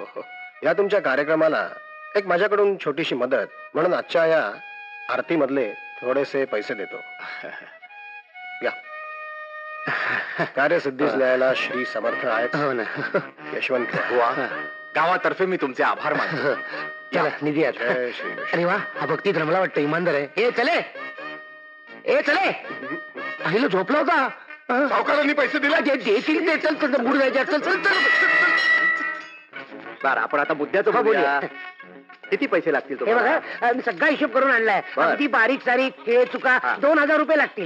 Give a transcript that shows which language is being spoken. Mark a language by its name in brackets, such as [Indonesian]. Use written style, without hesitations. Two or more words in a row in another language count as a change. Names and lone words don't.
[Marathi] या तुमच्या कार्यक्रमाला एक माझ्याकडून छोटीशी मदत म्हणून आजच्या या आरती मधले थोडेसे पैसे देतो. या कार्यसिद्धीस न्यायला श्री समर्थ आहेत. हो ना. यशवंत गावातर्फे मी तुमचे आभार मानतो. चला निधी आता. जय श्री कृष्ण. अरे वा, हा भक्तीत रमला वाटतं. इमानदार आहे. ए चले, ए चले. पहिलं झोपला होता. सावकारांनी पैसे दिले. देतील ते. चल चल मूड जायचे. चल चल चल. बरं, आपण आता मुद्द्याचं बोलूया. किती पैसे लागतील हे तुम्हाला? बघा, मी सगळा हिशोब करून आणलाय. बरं. अगदी बारीक सारीक खेळ चुका 2,000 रुपये लागतील.